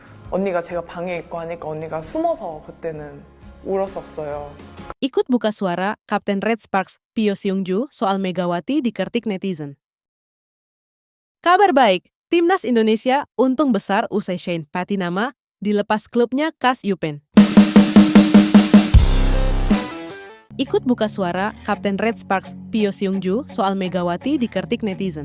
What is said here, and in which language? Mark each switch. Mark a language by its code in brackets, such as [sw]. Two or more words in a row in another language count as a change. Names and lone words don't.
[ko] 언니가 제가 방에 있고 하니까 언니가 숨어서 그때는 울었었어요. [id] Ikut buka suara Kapten Red Sparks Pio Seungju soal Megawati dikritik netizen. Kabar baik, Timnas Indonesia untung besar usai Shane Patinama dilepas klubnya KAS Eupen. Ikut buka suara Kapten Red Sparks Pio Seungju soal Megawati dikritik netizen.